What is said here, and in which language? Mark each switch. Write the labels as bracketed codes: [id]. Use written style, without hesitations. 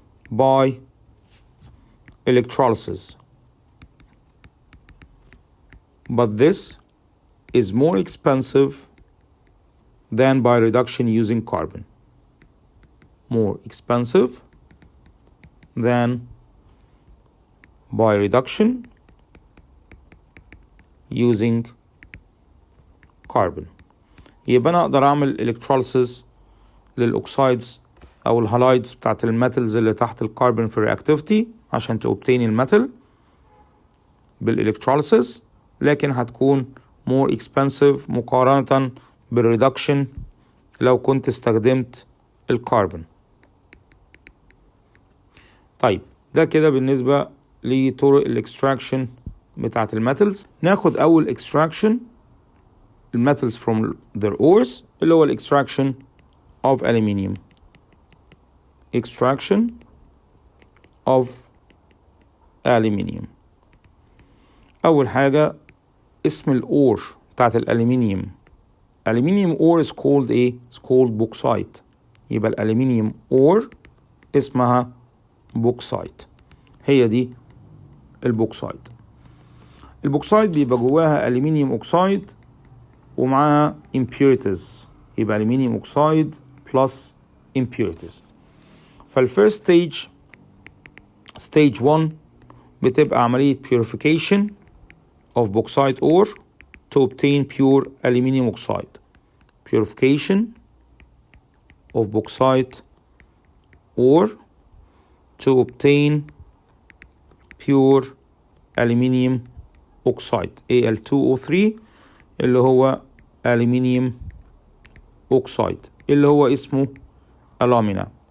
[en] by electrolysis, but this is more expensive than by reduction using carbon. More expensive than by reduction using carbon. [ar] يبقى أنا أقدر أعمل electrolysis للأوكسايدز أو الهالايدز بتاعت الميتالز اللي تحت الكربون في الرياكتيفيتي عشان تobtain الميتال بالإلكتروليسيس، لكن هتكون [en] more expensive [ar] مقارنة بالريدكشن لو كنت استخدمت الكربون. طيب ده كده بالنسبة لطرق الاكستراكشن بتاعت الميتالز. ناخد أول اكستراكشن الميتالز [en] from their ores [ar] اللي هو الاكستراكشن of aluminium. [en] extraction of aluminium. [ar] أول حاجة اسم الأور بتاعت الألمنيوم. [en] aluminium ore is called [ar] إيه؟ [en] it's called bauxite. [ar] يبقى الألمنيوم ore اسمها bauxite. هي دي البوكسايت. البوكسايد بيبقى جواها ألمنيوم أوكسايد ومعاها impurities، يبقى ألمنيوم أوكسايد plus impurities. [en] فالفيرست stage 1 [ar] بتبقى عملية [en] purification of bauxite ore to obtain pure aluminum oxide. Purification of bauxite ore to obtain pure aluminum oxide Al2O3 اللي هو aluminium oxide [ar] اللي هو اسمه [en] alumina.